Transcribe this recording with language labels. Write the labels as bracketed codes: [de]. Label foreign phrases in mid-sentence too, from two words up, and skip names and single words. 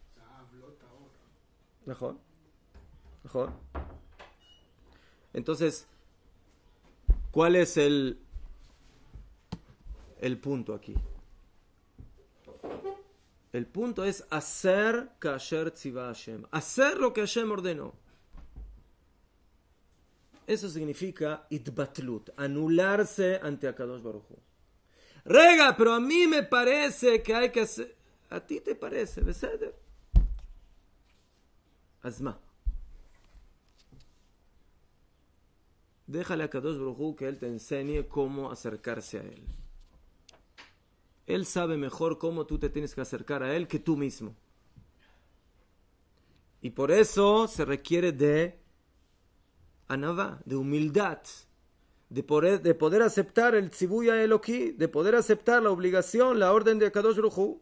[es] Mejor. Entonces, ¿cuál es el punto aquí? El punto es hacer [he] כאשר צוה השם. [es] Hacer lo que Hashem ordenó. Eso significa itbatlut, anularse ante [he] הקדוש ברוך הוא. [es] Rega, pero a mí me parece que hay que hacer. A ti te parece, [he] בסדר. עצמה. [es] Déjale a [he] הקדוש ברוך הוא [es] que él te enseñe cómo acercarse a él. Él sabe mejor cómo tú te tienes que acercar a él que tú mismo. Y por eso se requiere de anavá, de humildad, de poder aceptar el [he] ציווי אלוקי, [es] de poder aceptar la obligación, la orden de [he] הקדוש ברוך הוא.